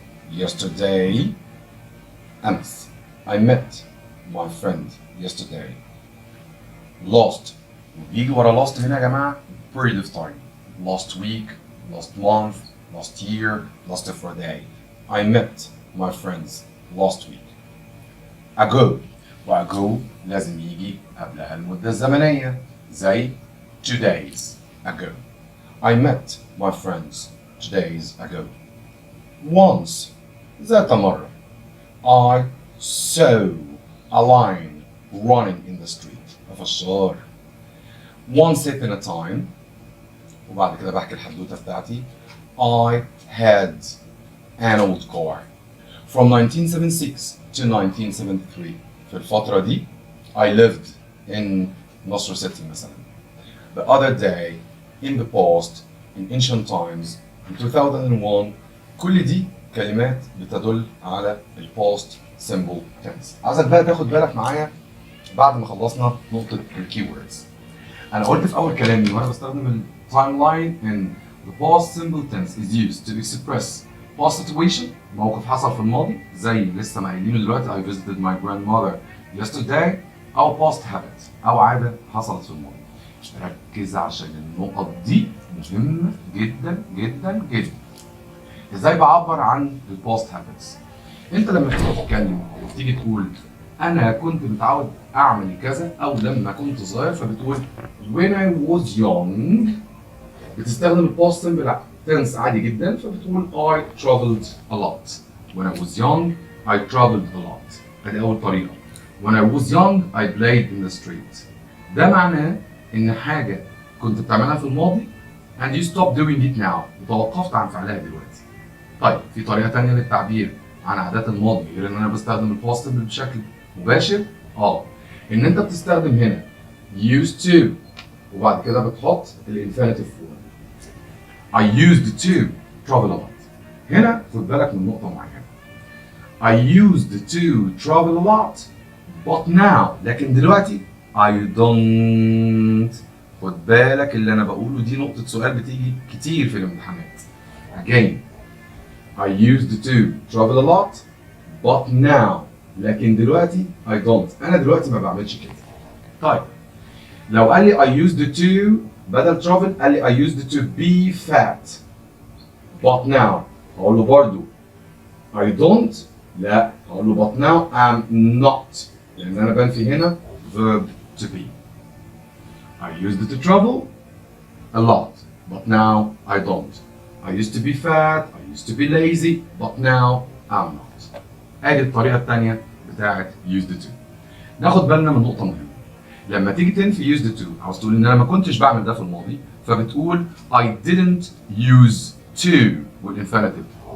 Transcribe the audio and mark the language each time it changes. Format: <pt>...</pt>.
<en>Yesterday امس. I met my friend yesterday.</en> <ar>Lost بيجي ورا lost هنا يا جماعه</ar> <en>period of time. Last week, last month, last year, last Friday. I met my friends last week.</en> <ar>Ago وago لازم يجي قبلها المدة الزمنية زي</ar> <en>2 days ago. I met my friends 2 days ago. Once</en> <ar>ذات مرة.</ar> <en>I saw a lion running in the street.</en> <ar>في الشارع.</ar> <en>Once upon a time</en> <ar>وبعد كده بحكي الحدوتة بتاعتي.</ar> <en>I had an old car from 1976 to 1973.</en> <ar>في الفترة دي</ar> <en>I lived in Nasr City مثلا. The other day, in the past, in ancient times, in 2001.</en> <ar>كل دي كلمات بتدل على ال past simple tense. عايزك بقى تاخد بالك معايا بعد ما خلصنا نقطة ال keywords. أنا قلت في أول كلامي وأنا بستخدم ال timeline إن</ar> <en>the past simple tense is used to express past situation.</en> <ar>موقف حصل في الماضي زي لسه ما قايلينه دلوقتي</ar> <en>I visited my grandmother yesterday.</en> <ar>أو past habit أو عادة حصلت في الماضي. ركز عشان النقط دي مهمة جدا جدا جدا. ازاي بعبر عن الباست هابتس؟ انت لما تيجي تتكلم وتيجي تقول انا كنت متعود اعمل كذا او لما كنت صغير فبتقول</ar> <en>when I was young.</en> <ar>بتستخدم الباست سمبل تنس عادي جدا فبتقول</ar> <en>I traveled a lot. when I was young I traveled a lot.</en> <ar>ادي اول طريقة.</ar> <en>when I was young I played in the street.</en> <ar>ده معناه ان حاجة كنت بتعملها في الماضي</ar> <en>and you stop doing it now.</en> <ar>وتوقفت عن فعلها دلوقتي. طيب في طريقة تانية للتعبير عن عادات الماضي غير ان انا بستخدم الباست سمبل بشكل مباشر. ان انت بتستخدم هنا used to وبعد كده بتحط الانفينيتيف فورم.</ar> <en>I used to travel a lot.</en> <ar>هنا خد بالك من نقطة معينة.</ar> <en>I used to travel a lot but now.</en> <ar>لكن دلوقتي</ar> <en>I don't.</en> <ar>خد بالك اللي انا بقوله دي نقطة سؤال بتيجي كتير في الامتحانات.</ar> <en>Again I used to travel a lot but now.</en> <ar>لكن دلوقتي</ar> <en>I don't.</en> <ar>أنا دلوقتي ما بعملش كده. طيب لو قال لي</ar> <en>I used to بدل travel قال لي I used to be fat but now.</en> <ar>هقول له برضو</ar> <en>I don't.</en> <ar>لا هقول له</ar> <en>but now I'm not.</en> <ar>لأن أنا بنفي هنا verb to be.</ar> <en>I used to travel a lot but now I don't. I used to be fat, I used to be lazy, but now I'm not.</en> <ar>ادي الطريقة الثانية بتاعت used to. ناخد بالنا من نقطة مهمة. لما تيجي تنفي used to عاوز تقول ان انا ما كنتش بعمل ده في الماضي فبتقول</ar> <en>I didn't use to</en> <ar>والinfinitive.</ar>